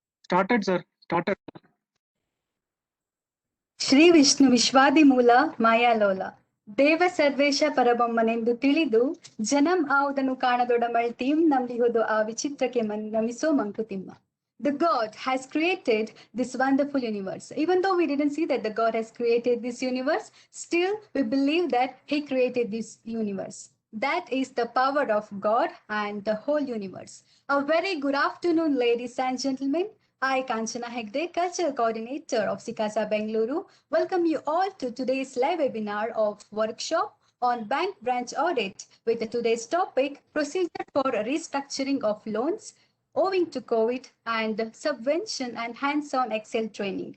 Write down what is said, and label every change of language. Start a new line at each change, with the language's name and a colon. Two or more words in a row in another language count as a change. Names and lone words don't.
English: Started, sir. Started.
Kannada: ಶ್ರೀ ವಿಷ್ಣು ವಿಶ್ವಾದಿಮೂಲ ಮಾಯಾಲೋಲ ದೇವ ಸರ್ವೇಶ ಪರಬೊಮ್ಮನೆಂದು ತಿಳಿದು ಜನಂ ಆವುದನ್ನು ಕಾಣದೊಡಮಳ್ತೀಂ ನಂಬಿಹುದು ಆ ವಿಚಿತ್ರಕ್ಕೆ ನಮಿಸೋ ಮಂಕುತಿಮ್ಮ.
English: The God has created this wonderful universe. Even though we didn't see that the God has created this universe, still we believe that He created this universe. That is the power of God and the whole universe. A very good afternoon, ladies and gentlemen. I, Kanchana Hegde, Cultural Coordinator of CICASA Bengaluru, welcome you all to today's live webinar of workshop on Bank Branch Audit with today's topic, Procedure for Restructuring of Loans owing to COVID and Subvention and Hands-on Excel Training.